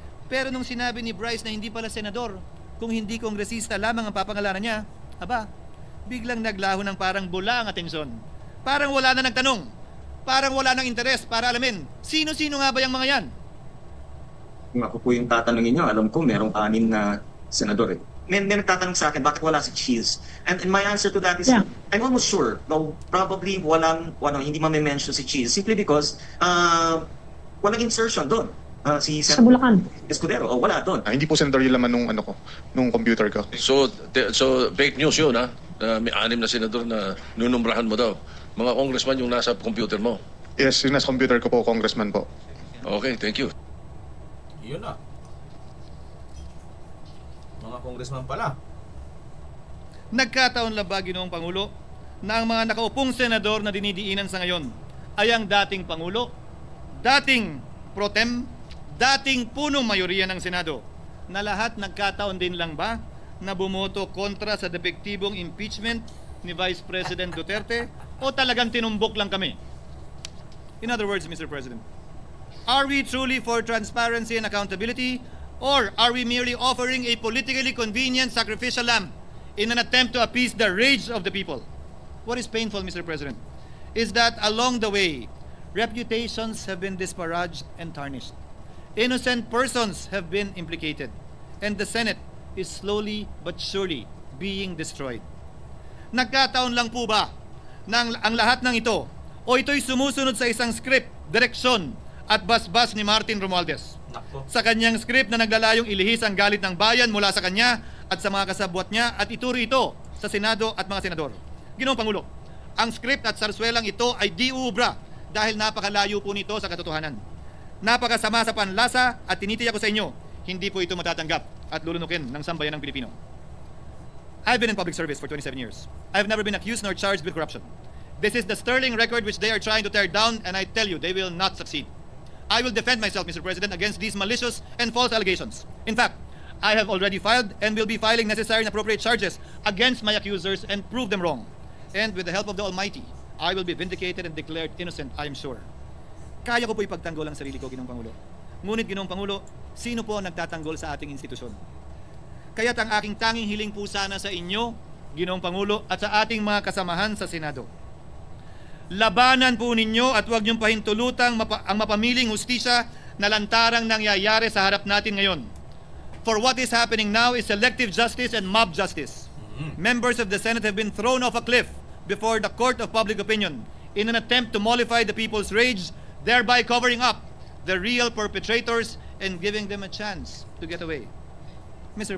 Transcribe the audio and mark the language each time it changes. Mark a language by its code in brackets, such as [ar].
[tl] Pero nung sinabi ni Bryce na hindi pala senador, kung hindi kongresista lamang ang papangalanan niya, aba, biglang naglaho ng parang bula ang atensyon. Parang wala na nagtanong. Parang wala nang interes para alamin sino-sino nga ba yung mga yan? Kung ako po yung tatanungin nyo, alam ko merong 6 na senador eh. May nagtatanong sa akin, bakit wala si Cheese? [en] And my answer to that is, I'm almost sure, no, probably [tl] hindi ma-mention si Cheese [en] simply because [tl] walang [en] insertion doon. [tl] Si Sa Bulacan. Escudero, wala doon. Hindi po senador yung laman nung computer ko. So fake news yun, ha? May 6 na senador na nunumbrahan mo daw. Mga congressman yung nasa computer mo. Yes, yung nasa computer ko po, congressman po. Okay, thank you. Yun na. Mga congressman pala. Nagkataon lang ba, Ginoong Pangulo, na ang mga nakaupong senador na dinidiinan sa ngayon ay ang dating Pangulo, dating pro tem, dating punong mayoriya ng Senado, na lahat nagkataon din lang ba na bumoto kontra sa depektibong impeachment ni Vice President Duterte o talagang tinumbok lang kami? [en] In other words, Mr. President, are we truly for transparency and accountability, or are we merely offering a politically convenient sacrificial lamb in an attempt to appease the rage of the people? What is painful, Mr. President, is that along the way, reputations have been disparaged and tarnished. Innocent persons have been implicated, and the Senate is slowly but surely being destroyed. [tl] Nagkataon lang po ba na ang lahat ng ito o ito'y sumusunod sa isang script, direksyon at basbas ni Martin Romualdez? Sa kanyang script na naglalayong ilihis ang galit ng bayan mula sa kanya at sa mga kasabwat niya at ituro ito sa Senado at mga senador. Ginoong Pangulo, ang script at sarswelang ito ay di uubra dahil napakalayo po nito sa katotohanan. Napakasama sa panlasa at tinitiyak ko sa inyo, hindi po ito matatanggap at lulunukin ng sambayan ng Pilipino. [en] I've been in public service for 27 years. I've never been accused nor charged with corruption. This is the sterling record which they are trying to tear down, and I tell you, they will not succeed. I will defend myself, Mr. President, against these malicious and false allegations. In fact, I have already filed and will be filing necessary and appropriate charges against my accusers and prove them wrong. And with the help of the Almighty, I will be vindicated and declared innocent, I am sure. [tl] Kaya ko po ipagtanggol ang sarili ko, Ginoong Pangulo. Ngunit, Ginoong Pangulo, sino po ang nagtatanggol sa ating institusyon? Kaya't ang aking tanging hiling po sana sa inyo, Ginoong Pangulo, at sa ating mga kasamahan sa Senado. Labanan po ninyo at huwag niyong pahintulutang ang mapamiling hustisya na lantarang nangyayari sa harap natin ngayon. [en] For what is happening now is selective justice and mob justice. Members of the Senate have been thrown off a cliff before the court of public opinion in an attempt to mollify the people's rage, thereby covering up the real perpetrators and giving them a chance to get away. Mr.